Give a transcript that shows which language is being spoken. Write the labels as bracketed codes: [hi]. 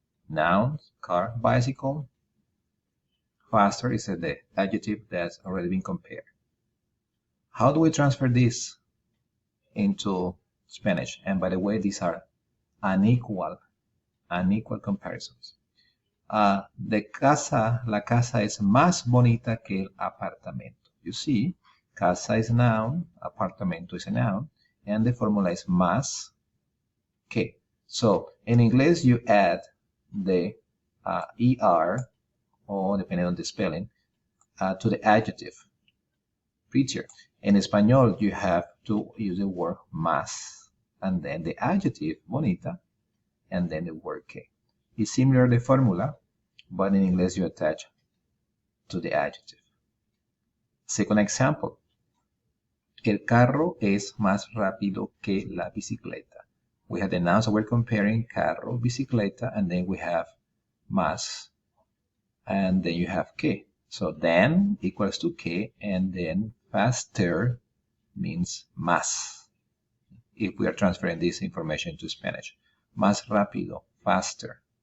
[en] Noun, car, bicycle. Faster is the adjective that's already been compared. How do we transfer this into Spanish? And by the way, these are unequal comparisons. [es] La casa es más bonita que el apartamento. [en] You see, casa is a noun, apartamento is a noun, and the formula is más que. So in English, you add the er, or depending on the spelling, to the adjective, prettier. In Espanol, you have to use the word más, and then the adjective, bonita, and then the word que. It's similar to the formula, but in English, you attach to the adjective. Second example. [es] El carro es más rápido que la bicicleta. [en] We have the nouns that we're comparing, carro, bicicleta, and then we have más, and then you have que. So then equals to que, and then faster means más. If we are transferring this information to Spanish. Más rápido, faster.